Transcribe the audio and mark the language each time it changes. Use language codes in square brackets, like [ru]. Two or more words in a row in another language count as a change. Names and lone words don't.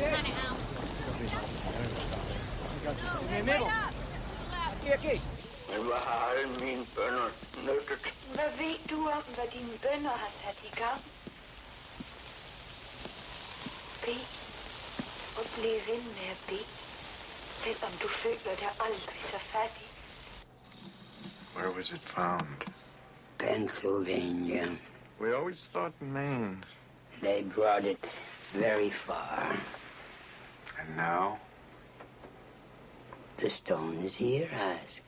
[da] Aquí. alle mine bønner nyttet. Hvad ved du om, hvad dine bønner har sat i gang? Bed. Og bliv ved med at bede. Selvom du føler dig aldrig så fattig. [en] Where was it found? Pennsylvania. We always thought Maine. They brought it very far. And now? The stone is here, Ask.